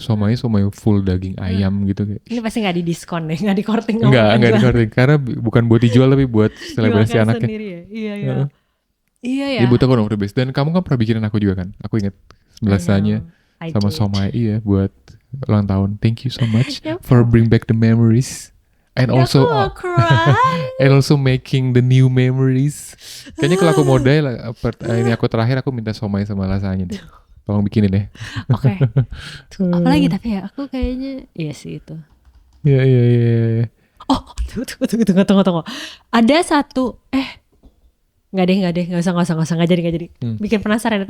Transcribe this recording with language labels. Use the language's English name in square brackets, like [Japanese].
[Indonesian] Somai full daging ayam gitu kayak. Ini pasti nggak didiskon deh, nggak dikorting. Enggak dikorting karena bukan buat dijual tapi buat selebrasi anaknya. Sendiri ya? Iya ya. Iya ya. Jadi buat aku nomor best. Dan kamu kan pernah bikinin aku juga kan? Aku ingat lasanya sama somai buat ulang tahun. [English] Thank you so much for bring back the memories. And also and also making the new memories. [Indonesian] Kayaknya kalau aku modal ini aku terakhir aku minta somai sama lasanya deh. Tolong bikinin ya. Oke. Apalagi tapi ya aku kayaknya iya sih itu. Iya. Oh, tunggu. Ada satu nggak usah nggak jadi. Bikin penasaran.